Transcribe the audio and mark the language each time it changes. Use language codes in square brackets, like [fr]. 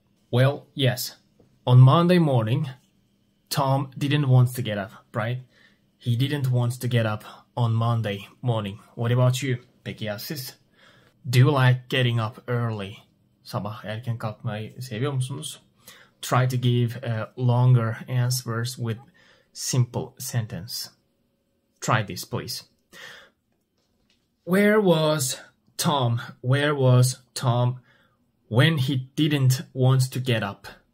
[en] Well, yes. On Monday morning, Tom didn't want to get up, right? He didn't want to get up on Monday morning. What about you? [tr] Peki ya siz? [en] Do you like getting up early? [tr] Sabah erken kalkmayı seviyor musunuz? [en] Try to give longer answers with simple sentence. Try this, please. Where was Tom? Where was Tom when he didn't want to get up?